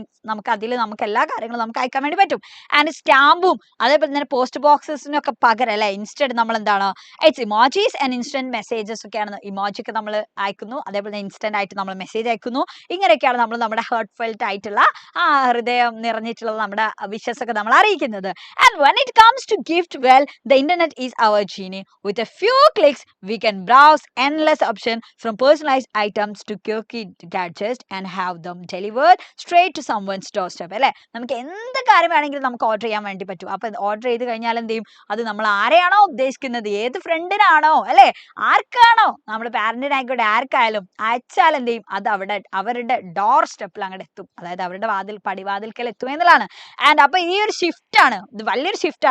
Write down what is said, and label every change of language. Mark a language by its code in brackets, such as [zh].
[ml] നമുക്ക് അതിൽ നമുക്ക് എല്ലാ കാര്യങ്ങളും നമുക്ക് അയക്കാൻ വേണ്ടി പറ്റും. ആൻഡ് സ്റ്റാമ്പും അതേപോലെ തന്നെ പോസ്റ്റ് ബോക്സസിനൊക്കെ പകരം അല്ലെ, ഇൻസ്റ്റന്റ് നമ്മൾ എന്താണ്, [en] it's emojis and instant messages [ml] ഒക്കെയാണ്. ഇമോജിക്ക് നമ്മൾ അയക്കുന്നു, അതേപോലെ ഇൻസ്റ്റന്റ് ആയിട്ട് നമ്മൾ മെസ്സേജ് അയക്കുന്നു. ഇങ്ങനെയൊക്കെയാണ് നമ്മൾ നമ്മുടെ ഹേർട്ട് ഫെൽറ്റ് ആയിട്ടുള്ള ഹൃദയം നിറഞ്ഞിട്ടുള്ളത് നമ്മുടെ വിഷസ് ഒക്കെ നമ്മൾ അറിയിക്കുന്നത്. [en] And when it comes to gift, well, the internet is our genie. With a few clicks we can browse endless options from personalized items to quirky gadgets and have them delivered straight to someone's doorstep. [ml] അല്ലെ, നമുക്ക് എന്ത് കാര്യം വേണമെങ്കിലും നമുക്ക് order ചെയ്യാൻ വേണ്ടി പറ്റും. അപ്പൊ ഓർഡർ ചെയ്ത് കഴിഞ്ഞാൽ എന്ത് ചെയ്യും, അത് നമ്മൾ ആരെയാണോ ഉദ്ദേശിക്കുന്നത്, ഏത് ഫ്രണ്ടിനാണോ അല്ലെ, ആർക്കാണോ, നമ്മുടെ പാരന്റിനായിക്കോട്ടെ ആർക്കായാലും അയച്ചാൽ എന്ത് ചെയ്യും, അത് അവരുടെ ഡോർ സ്റ്റെപ്പിൽ അങ്ങോട്ട് എത്തും. അതായത് അവരുടെ പടിവാതിൽക്കൽ എത്തും എന്നുള്ളതാണ്. ആൻഡ് അപ്പൊ ഈ ഒരു ഷിഫ്റ്റ് ആണ്, ഇത് വലിയൊരു ഷിഫ്റ്റ്.